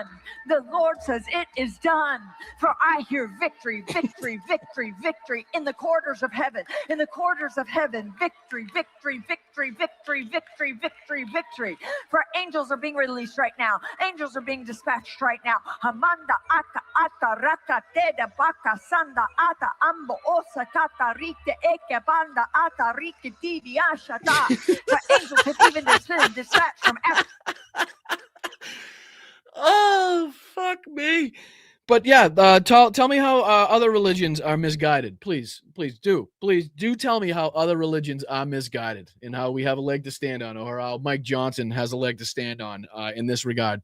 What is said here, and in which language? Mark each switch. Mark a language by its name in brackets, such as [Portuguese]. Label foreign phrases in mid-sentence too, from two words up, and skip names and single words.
[English] The Lord says it is done. For I hear victory, victory, victory, victory in the corridors of heaven. In the corridors of heaven, victory, victory, victory, victory, victory, victory, victory. For angels are being released right now. Angels are being dispatched right now. Hamanda aka ata raka teda baka sanda ata ambo osa kata rite eke banda ata rike tidi ashata. The angels have even been dispatched from Africa. Oh, fuck me. But yeah, tell me how other religions are misguided. Please do tell me how other religions are misguided and how we have a leg to stand on, or how Mike Johnson has a leg to stand on in this regard.